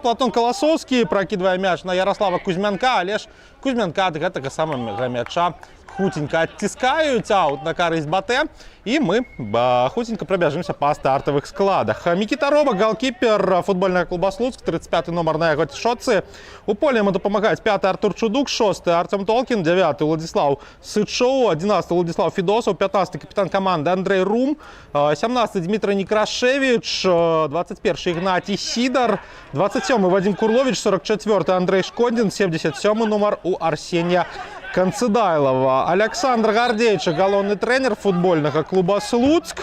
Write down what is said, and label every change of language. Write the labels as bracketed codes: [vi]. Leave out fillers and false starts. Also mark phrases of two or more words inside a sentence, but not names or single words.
[be] Платон Каласоўскі пракідвае мяч на Ярослава Кузьмянка, але ж Кузьмянка ад гэтага самага мяча хутенька адціскаюць, аут на карысць Батэ, і мы хутенька прабяжымся па стартавых складах. Мікіта Роба, галкіпер футбольнага клуба Слуцк, 35-й нумар на яго шотцы. У поле яму дапамагаюць 5-й Артур Чудук, 6-й Артем Толкін, 9-й Владислав Сычоў, 11-й Владислав Федосаў, 15-й капітан каманды Андрей Рум, 17-й Дмітрий Некрашевич, 21-й Ігнатій Сідар, 27-й Вадим Курлович, 44-й Андрей Шкондин, 77-й нумар у Арсенія Канцыдайлова. Александр Гардзейчык, галоўны трэнер футбольнага клуба Слуцк.